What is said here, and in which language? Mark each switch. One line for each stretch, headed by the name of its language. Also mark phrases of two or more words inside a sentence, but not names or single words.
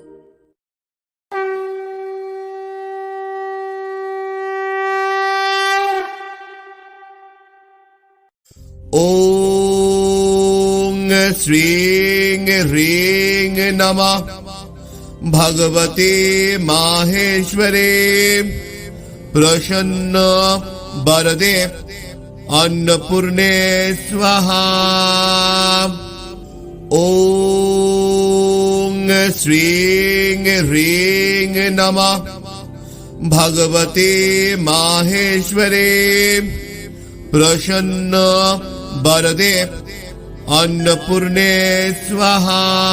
Sanskrit: ওং শ্রীং হ্রিং নমঃ ভগবতে মাহেশ্বরে প্রসন্ন বরদে अन्नपूर्णे स्वाहा। ओम श्रीं ह्रीं नमः भगवते माहेश्वरे प्रसन्न वरदे अन्नपूर्णे स्वाहा।